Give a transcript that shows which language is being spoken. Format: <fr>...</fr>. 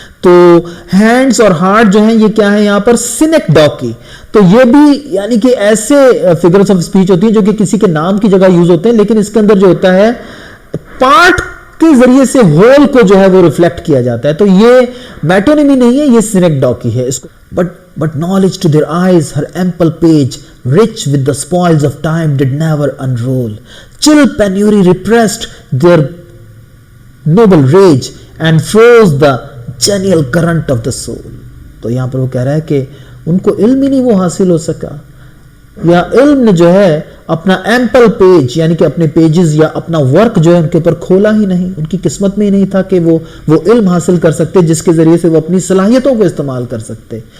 <ur>تو ہینڈز اور ہارٹ جو ہیں یہ کیا ہے یہاں پر سینیکڈوکی. تو یہ بھی یعنی کہ ایسے فگرز آف اسپیچ ہوتی ہیں جو کہ کسی کے نام کی جگہ یوز ہوتے ہیں, لیکن اس کے اندر جو ہوتا ہے پارٹ کے ذریعے سے ہول کو جو ہے وہ ریفلیکٹ کیا جاتا ہے. تو یہ میٹونیمی نہیں ہے, یہ سینیکڈوکی ہے. اس کو</ur> <en>but knowledge to their eyes, her ample page, rich with the spoils of time, did never unroll. Chill penury repressed their noble rage and froze the genial current of the soul.</en> <ur>تو یہاں پر وہ کہہ رہا ہے کہ ان کو علم ہی نہیں وہ حاصل ہو سکا, یا علم نے جو ہے اپنا ایمپل پیج یعنی کہ اپنے پیجز یا اپنا ورک جو ہے ان کے اوپر کھولا ہی نہیں, ان کی قسمت میں ہی نہیں تھا کہ وہ علم حاصل کر سکتے جس کے ذریعے سے وہ اپنی صلاحیتوں کو استعمال کر سکتے.</ur>